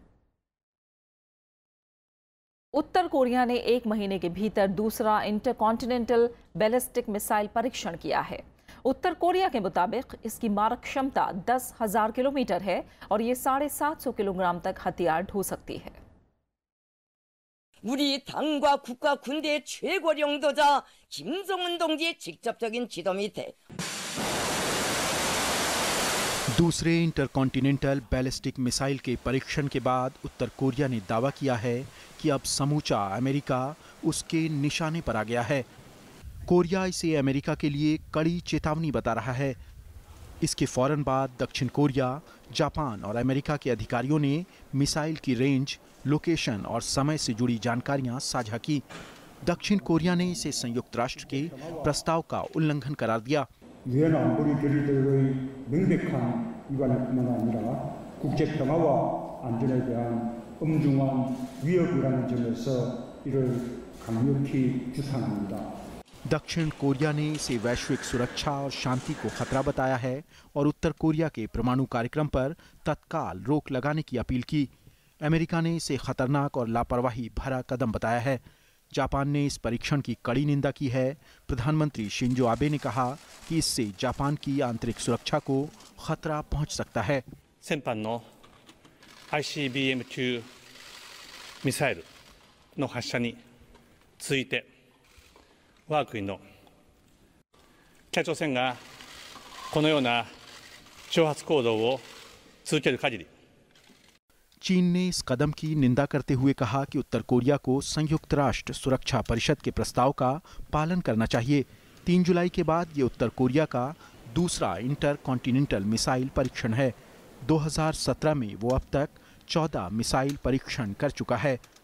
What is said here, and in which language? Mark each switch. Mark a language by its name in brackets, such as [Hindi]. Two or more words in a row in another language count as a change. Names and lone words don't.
[Hindi] उत्तर कोरिया ने 1 महीने के भीतर दूसरा इंटरकॉन्टिनेंटल बैलिस्टिक मिसाइल परीक्षण किया है। उत्तर कोरिया के मुताबिक इसकी मारक क्षमता 10,000 किलोमीटर है और ये 750 किलोग्राम तक हथियार ढो सकती है। [Korean] 우리 당과 국가 군대의 최고 領導者 김정은 동지의 직접적인 지도 밑에 [Hindi] दूसरे इंटरकॉन्टिनेंटल बैलिस्टिक मिसाइल के परीक्षण के बाद उत्तर कोरिया ने दावा किया है कि अब समूचा अमेरिका उसके निशाने पर आ गया है। कोरिया इसे अमेरिका के लिए कड़ी चेतावनी बता रहा है। इसके फौरन बाद दक्षिण कोरिया, जापान और अमेरिका के अधिकारियों ने मिसाइल की रेंज, लोकेशन और समय से जुड़ी जानकारियां साझा की। दक्षिण कोरिया ने इसे संयुक्त राष्ट्र के प्रस्ताव का उल्लंघन करार दिया। [Korean] 유엔 안보리 결의대로의 명백한 위반뿐만 아니라 국제 평화와 안전에 대한 엄중한 위협이라는 점에서 이를 강력히 규탄합니다। [Hindi] दक्षिण कोरिया ने इसे वैश्विक सुरक्षा और शांति को खतरा बताया है और उत्तर कोरिया के परमाणु कार्यक्रम पर तत्काल रोक लगाने की अपील की। अमेरिका ने इसे खतरनाक और लापरवाही भरा कदम बताया है। जापान ने इस परीक्षण की कड़ी निंदा की है। प्रधानमंत्री शिंजो आबे ने कहा कि इससे जापान की आंतरिक सुरक्षा को खतरा पहुंच सकता है। [Japanese] 先般の ICBM-2 ミサイルの発射に続いて我が国の北朝鮮がこのような挑発行動を続ける限り [Hindi] चीन ने इस कदम की निंदा करते हुए कहा कि उत्तर कोरिया को संयुक्त राष्ट्र सुरक्षा परिषद के प्रस्ताव का पालन करना चाहिए। 3 जुलाई के बाद ये उत्तर कोरिया का दूसरा इंटर कॉन्टिनेंटल मिसाइल परीक्षण है। 2017 में वो अब तक 14 मिसाइल परीक्षण कर चुका है।